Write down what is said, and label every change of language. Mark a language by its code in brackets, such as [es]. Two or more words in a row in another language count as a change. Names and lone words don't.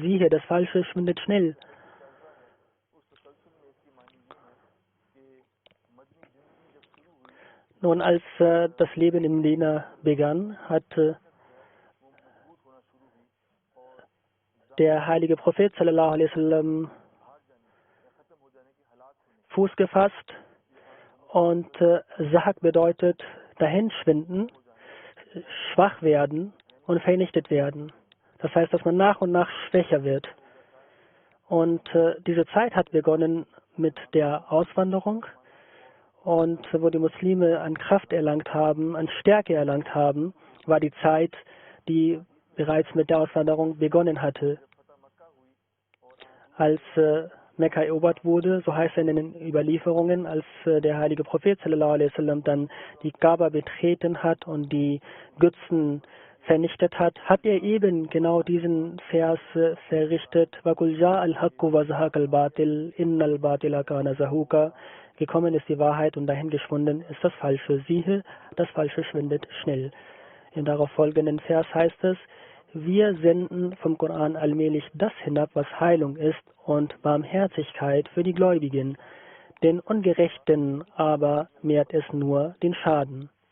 [de] Siehe, das Falsche schwindet schnell. Nun, als das Leben in Medina begann, hat der heilige Prophet [ar] صلى الله عليه وسلم [de] Fuß gefasst, und Zahak bedeutet dahinschwinden, schwach werden und vernichtet werden. Das heißt, dass man nach und nach schwächer wird. Und diese Zeit hat begonnen mit der Auswanderung, und wo die Muslime an Kraft erlangt haben, an Stärke erlangt haben, war die Zeit, die bereits mit der Auswanderung begonnen hatte. Als Mekka erobert wurde, so heißt es in den Überlieferungen, als der heilige Prophet [ar] صلى الله عليه وسلم [de] dann die Kaaba betreten hat und die Götzen vernichtet hat, hat er eben genau diesen Vers verrichtet. [ar] وَقُلْ جَاءَ الْحَقُّ وَزَهَقَ الْبَاطِلُ إِنَّ الْبَاطِلَ كَانَ زَهُوقًا. [de] Gekommen ist die Wahrheit und dahin geschwunden ist das Falsche. Siehe, das Falsche schwindet schnell. Im darauf folgenden Vers heißt es, wir senden vom Koran allmählich das hinab, was Heilung ist und Barmherzigkeit für die Gläubigen. Den Ungerechten aber mehrt es nur den Schaden.